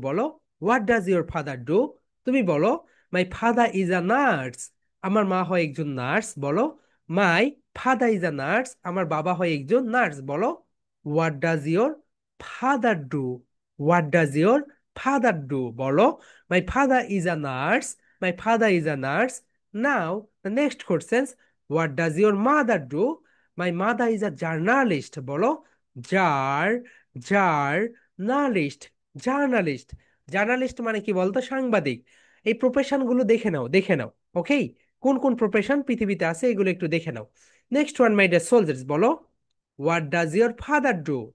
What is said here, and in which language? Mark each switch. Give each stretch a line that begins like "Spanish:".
English: বলো what does your father do?
Bangla: তুমি বলো
English: My father is a nurse.
Bangla: আমার মা হয় একজন নার্স। বলো
English: My father is a nurse.
Bangla: আমার বাবা হয় একজন নার্স। বলো
English: What does your father do? What does your father do? বলো my father is a nurse, my father is a nurse. Now the next question, what does your mother do? My mother is a journalist.
Bangla: বলো jar journalist journalist journalist মানে কি বলতো, সাংবাদিক। এই profession গুলো দেখে নাও, দেখে নাও। ওকে, কোন কোন প্রফেশন পৃথিবীতে আছে এগুলো একটু দেখে নাও।
English: Next one, my dear soldiers, বলো what does your father do?